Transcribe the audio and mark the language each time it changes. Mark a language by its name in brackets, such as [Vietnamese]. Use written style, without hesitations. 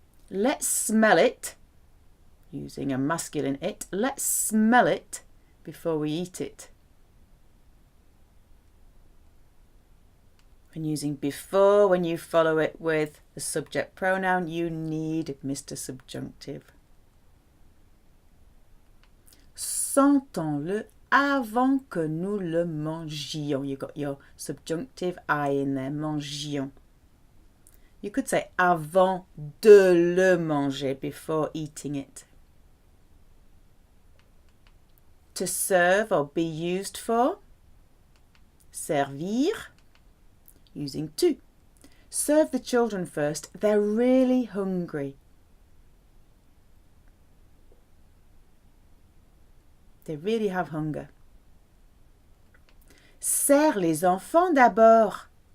[English] Let's smell it. Using a masculine it. Let's smell it before we eat it. And using before, when you follow it with the subject pronoun, you need Mr. Subjunctive. [French] Sentons-le avant que nous le mangions. [English] You've got your subjunctive I in there, mangions. You could say [French] avant de le manger, [English] before eating it. To serve or be used for. Servir. Using to. Serve the children first. They're really hungry. They really have hunger. [French] Sers les enfants d'abord.